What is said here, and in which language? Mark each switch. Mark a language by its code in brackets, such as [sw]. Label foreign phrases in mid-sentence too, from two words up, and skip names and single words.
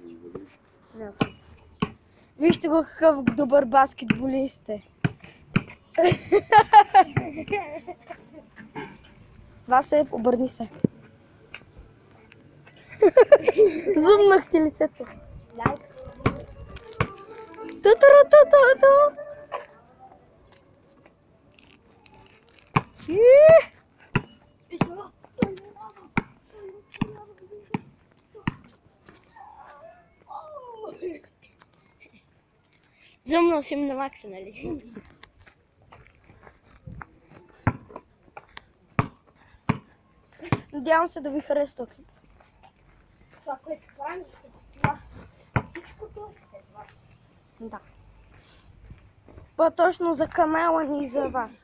[bg] Вижте го какъв добър баскетболист е. Васе, обърни се. Зумнах ти лицето. Лайкс. Ту-ту-ру-ту-ту-ту. Зумнал си на макса, нали? Надявам се да ви харесва клип. Това, което правим, защото това всичкото е с вас. Да. По-точно за канала ни и за вас.